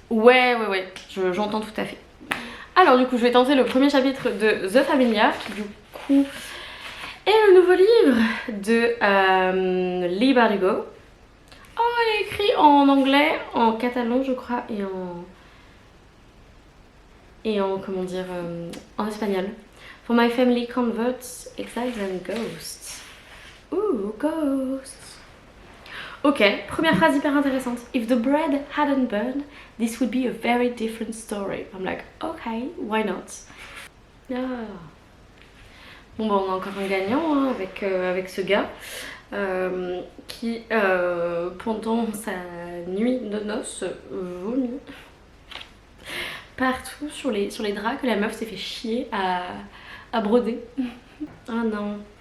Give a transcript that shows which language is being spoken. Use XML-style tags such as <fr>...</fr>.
<fr>Ouais, j'entends tout à fait. Alors du coup, je vais tenter le premier chapitre de The Familiar, qui du coup est le nouveau livre de Leigh Bardugo. Oh, elle est écrit en anglais, en catalan je crois, et en comment dire, en espagnol.</fr> <en>For my family converts, exiles and ghosts. Ooh, ghosts.</en> <fr>Ok, première phrase hyper intéressante.</fr> <en>If the bread hadn't burned, this would be a very different story. I'm like, okay, why not? Ah.</en> <fr>Bon bah on a encore un gagnant hein, avec ce gars. Qui pendant sa nuit de noces vomit partout sur les draps que la meuf s'est fait chier à broder. Ah non.</fr>